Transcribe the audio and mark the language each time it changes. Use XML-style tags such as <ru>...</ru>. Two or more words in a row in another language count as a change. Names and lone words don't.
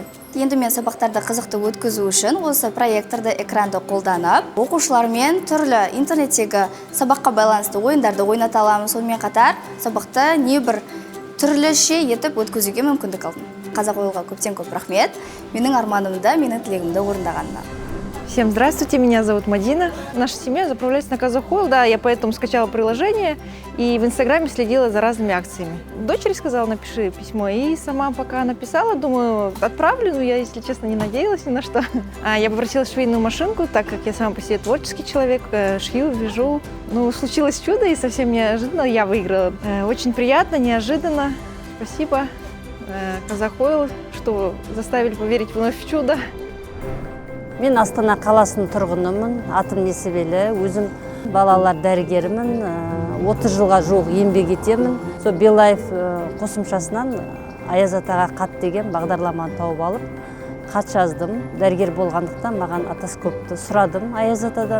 <kk>Енді мен сабақтарды қызықты өткізу үшін осы проекторды, экранды қолданып, оқушылармен түрлі интернеттегі сабаққа байланысты ойындарды ойната аламын. Сонымен қатар сабақты небір түрліше етіп өткізуге мүмкіндік алдым. Қазақ ойылға көптен көп рахмет. Менің арманымды, менің тілегімді орындағанына.</kk> <ru>Всем здравствуйте, меня зовут Мадина. Наша семья заправляется на Казах Ойл, да, я поэтому скачала приложение и в Инстаграме следила за разными акциями. Дочери сказала, напиши письмо, и сама пока написала, думаю, отправлю, но я, если честно, не надеялась ни на что. Я попросила швейную машинку, так как я сама по себе творческий человек, шью, вяжу. Ну, случилось чудо, и совсем неожиданно я выиграла. Очень приятно, неожиданно. Спасибо, Казах Ойл, что заставили поверить вновь в чудо.</ru> <kk>Мен Астана қаласының тұрғынымын, атым Несібелі, өзім балалар дәрігерімін, 30 жылға жуық еңбек етемін. Сол Билайф қосымшасынан Аяз атаға хат деген бағдарламаны тауып алып, хат жаздым. Дәрігер болғандықтан маған отоскопты сұрадым Аяз атадан.</kk>